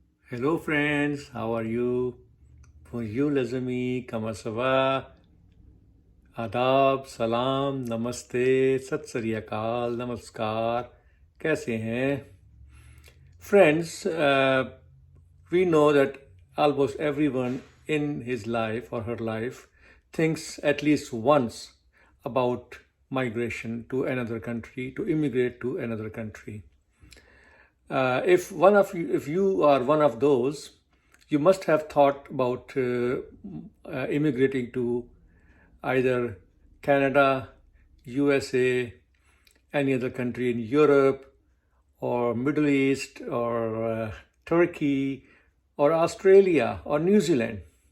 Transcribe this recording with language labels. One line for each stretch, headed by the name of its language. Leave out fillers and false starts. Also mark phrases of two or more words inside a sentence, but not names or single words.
English: Hello friends, how are you?
French: Bonjour les amis, comment ça va?
Hindi: आदाब, सलाम, नमस्ते, सत श्री अकाल, नमस्कार, कैसे हैं?
English: Friends, we know that almost everyone in his life or her life thinks at least once about migration to another country, to immigrate to another country. If you are one of those, you must have thought about immigrating to either Canada, USA, any other country in Europe, or Middle East, or Turkey, or Australia, or New Zealand.